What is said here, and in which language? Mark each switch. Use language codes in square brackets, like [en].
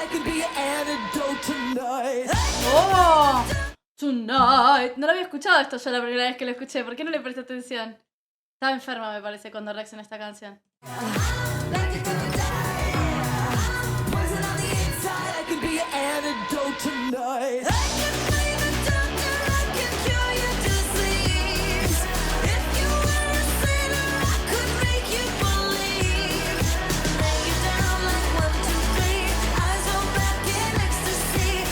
[en] I could be your antidote tonight. ¡Oh! Tonight. [es] No lo había escuchado esto yo la primera vez que lo escuché. ¿Por qué no le presté atención? Estaba enferma, me parece, cuando reaccioné a esta canción. [en] Like you're gonna die. Poison on the inside. I could be your antidote tonight. I can play the doctor. I can cure your disease. If you were a sinner, I could make you believe. Lay you down like 1, 2, 3. Eyes roll back in ecstasy.